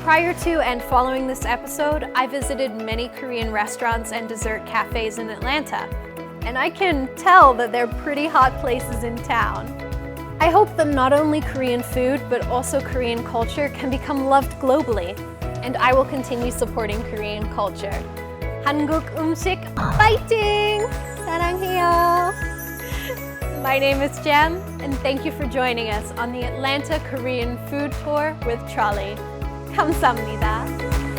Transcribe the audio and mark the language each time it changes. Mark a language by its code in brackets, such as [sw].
[en] Prior to and following this episode, I visited many Korean restaurants and dessert cafes in Atlanta, and I can tell that they're pretty hot places in town. I hope that not only Korean food, but also Korean culture can become loved globally, and I will continue supporting Korean culture. [ko] 한국 음식 fighting! 사랑해요! [en] My name is Jem, and thank you for joining us on the Atlanta Korean Food Tour with Trolley. [ko] 감사합니다.